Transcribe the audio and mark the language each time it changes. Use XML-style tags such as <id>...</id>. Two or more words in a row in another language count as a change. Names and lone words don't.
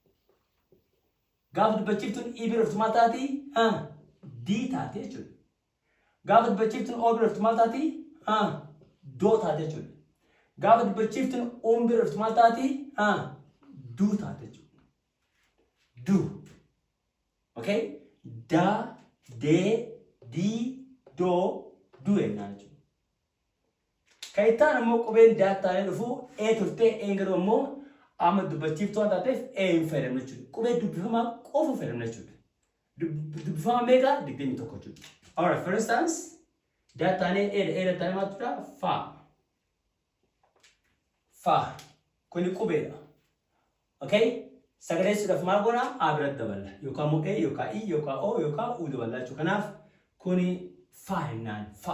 <om>Gaafa dubbachiftuun I bira dhuftu maal taati? D taate jechuudha. Gaafa dubbachiftuun O bira dhuftu maal taati? Doo taate jechuudha. Gaafa dubbachiftuun O bira dhuftu maal taati? Duu taate jechuudha. Duu. Okay? Da, dee, dii, doo, duu ennaan jechuudha. Kayitaan ammoo qubeen daataanii dhufu E turtee een garuu ammoo amma dubbachiftuu waan taateef E hin fayyadamne jechuudha. Qubee dubbifamaa qofa fayyadamne jechuudha. Dubbifamaa meeqa? 21 jechuudha.</om> <en>Alright, for instance,</en> <om>daataanii E daataanii maal jechuudha? Fa. Fa. Kuni qubeedha. Okay? Sagaleessuudhaaf maal goona? A bira daballa. Yookaan immoo E, yookaan I, yookaan O, yookaan U daballa jechuudha. Kanaaf kuni fa jennaan fa.</om>